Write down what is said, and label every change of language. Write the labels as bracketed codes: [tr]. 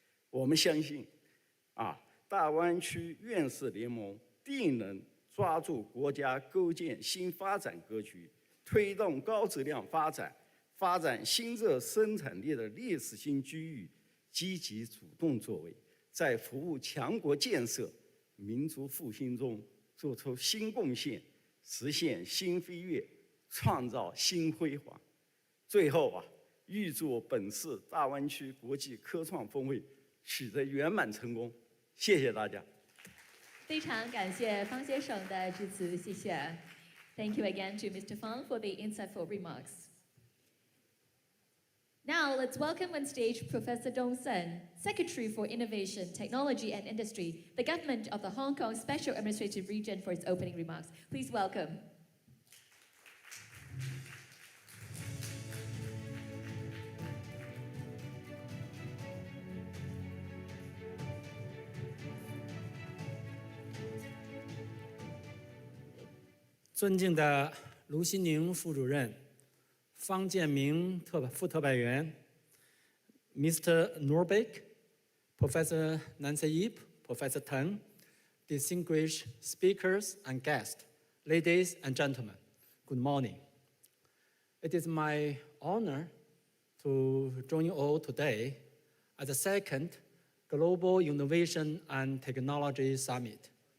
[zh] 我们相信，大湾区院士联盟定能抓住国家构建新发展格局、推动高质量发展、发展新热生产力的历史性机遇，积极主动作为，在服务强国建设、民族复兴中做出新贡献，实现新飞跃，创造新辉煌。最后预祝本次大湾区国际科创峰会取得圆满成功。谢谢大家。非常感谢方先生的致辞，谢谢。 [en] Thank you again to Mr. Fang for the insightful remarks. Now let's welcome on stage Professor Dong Sen, Secretary for Innovation, Technology and Industry, the Government of the Hong Kong Special Administrative Region, for its opening remarks. Please welcome. [zh] "尊敬的卢新宁副主任、方建明副特派员 Mr. [en] Norbeck, Professor Nancy Yip, Professor Teng, distinguished speakers and guests, ladies and gentlemen, good morning. It is my honor to join you all today at the second Global Innovation and Technology Summit.